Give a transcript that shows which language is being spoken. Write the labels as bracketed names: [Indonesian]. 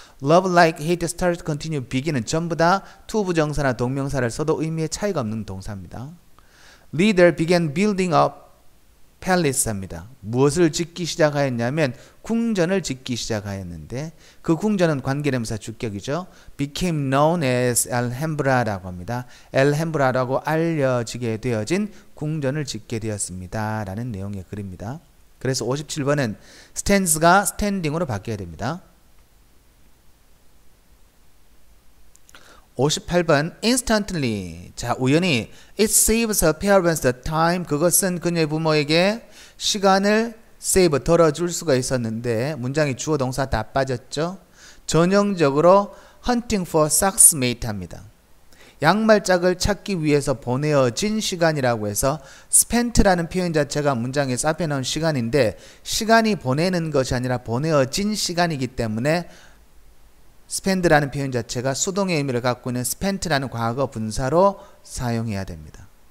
[Korean] love, like, hate, start, continue, begin은 전부 다 to 부정사나 동명사를 써도 의미에 차이가 없는 동사입니다. [English] leader began building up palace입니다. [Korean] 무엇을 짓기 시작하였냐면 궁전을 짓기 시작하였는데 그 궁전은 관계대명사 주격이죠. [English] became known as Alhambra라고 합니다. [Korean] Alhambra라고 알려지게 되어진 궁전을 짓게 되었습니다. 라는 내용의 글입니다. 그래서 57번은 stands가 standing으로 바뀌어야 됩니다. [English] 58번 instantly. 자, 우연히 it saves her parents the time. [Korean] 그것은 그녀의 부모에게 시간을 save 덜어줄 수가 있었는데 문장이 주어 동사 다 빠졌죠. [English] 전형적으로 hunting for socks mate 합니다. [Korean] 양말짝을 찾기 위해서 보내어진 시간이라고 해서 spent라는 표현 자체가 문장에서 앞에 나온 시간인데 시간이 보내는 것이 아니라 보내어진 시간이기 때문에 spend라는 표현 자체가 수동의 의미를 갖고 있는 spent라는 과거 분사로 사용해야 됩니다.